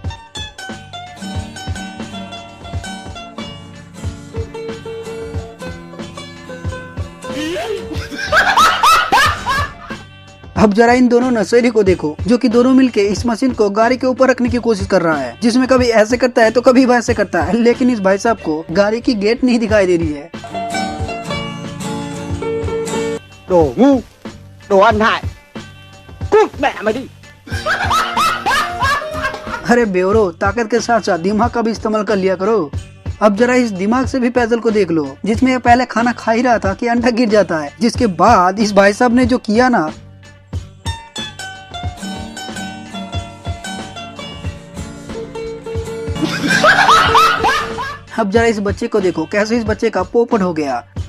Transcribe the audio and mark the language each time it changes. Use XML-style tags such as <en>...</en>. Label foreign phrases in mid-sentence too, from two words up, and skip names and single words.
<hi>अब जरा इन दोनों नशेड़ी को देखो, जो कि दोनों मिलके इस मशीन को गाड़ी के ऊपर रखने की कोशिश कर रहा है, जिसमें कभी ऐसे करता है तो कभी वैसे करता है, लेकिन इस भाई साहब को गाड़ी की गेट नहीं दिखाई दे रही है।</hi> <vi>Đồ ngu, đồ ăn hại, cút mẹ mày đi।</vi> <hi>अरे बेवरो, ताकत के साथ साथ दिमाग का भी इस्तेमाल कर लिया करो। अब जरा इस दिमाग से भी पैदल को देख लो, जिसमें ये पहले खाना खा ही रहा था कि अंडा गिर जाता है, जिसके बाद इस भाई साहब ने जो किया ना। अब जरा इस बच्चे को देखो, कैसे इस बच्चे का पोपट हो गया।</hi>